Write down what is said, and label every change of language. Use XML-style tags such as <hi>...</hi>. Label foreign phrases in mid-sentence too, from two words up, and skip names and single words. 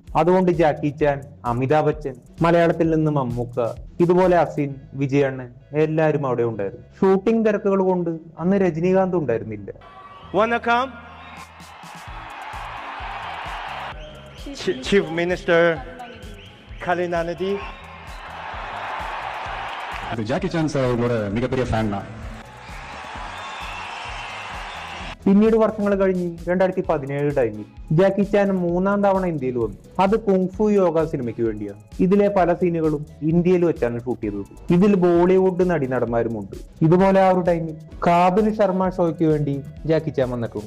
<ml>അതുകൊണ്ട് ജാക്കി ചാൻ, അമിതാഭ് ബച്ചൻ, മലയാളത്തിൽ നിന്ന് മമ്മൂക്ക, ഇതുപോലെ അസിൻ, വിജയണ്ണൻ എല്ലാരും അവിടെ ഉണ്ടായിരുന്നു. ഷൂട്ടിംഗ് തിരക്കുകൾ കൊണ്ട് അന്ന് രജനീകാന്ത് ഉണ്ടായിരുന്നില്ല.</ml> <en>Chief Minister கலைஞாநிதி.</en> <ta>ஜாக்கி சான் சார் அவங்களோட மிகப்பெரிய ஃபேன் தான்.</ta> <ml>പിന്നീട് വർഷങ്ങൾ കഴിഞ്ഞ് 2017 ടൈമിൽ ജാക്കി ചാൻ 3ാം തവണ ഇന്ത്യയിൽ വന്നു. അത് കുങ്ഫു യോഗ സിനിമയ്ക്ക് വേണ്ടിയാണ്. ഇതിലെ പല സീനുകളും ഇന്ത്യയിൽ വെച്ചാണ് ഷൂട്ട് ചെയ്തത്. ഇതിൽ ബോളിവുഡ് നടന്മാരുമുണ്ട്. ഇതുപോലെ ആ ഒരു ടൈമിൽ കാബിൽ ശർമ്മ ഷോയ്ക്ക് വേണ്ടി ജാക്കി ചാൻ വന്നിട്ടുണ്ട്.</ml>